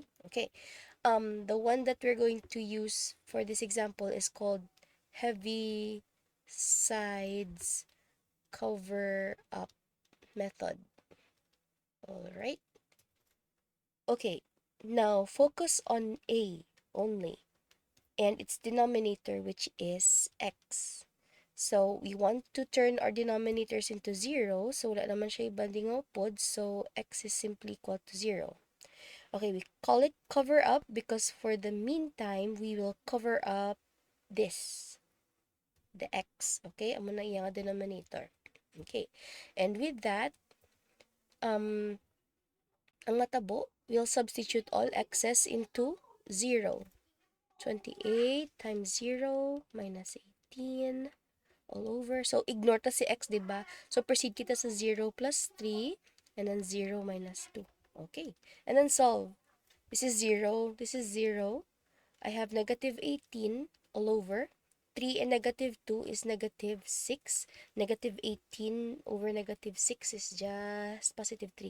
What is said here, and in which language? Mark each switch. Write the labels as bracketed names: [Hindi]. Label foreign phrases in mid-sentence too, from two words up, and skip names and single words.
[English] Okay, the one that we're going to use for this example is called heavy sides cover up method. All right. Okay, now focus on A only. and its denominator, which is x. So, we want to turn our denominators into 0. So, [Hiligaynon] wala naman siya ibanding upod. [English] So, x is simply equal to 0. Okay, we call it cover up because for the meantime, we will cover up this, the x. [Hiligaynon] Okay, amo na iyang denominator. [English] Okay, and with that, [Hiligaynon] ang matabo, [English] we'll substitute all x's into 0. 28 times 0 minus 18 all over. So, ignore [Hiligaynon] ta si [English] x, diba? So, proceed [Hiligaynon] kita sa [English] 0 plus 3 and then 0 minus 2. Okay. And then solve. This is 0. This is 0. I have negative 18 all over. 3 and negative 2 is negative 6. Negative 18 over negative 6 is just positive 3.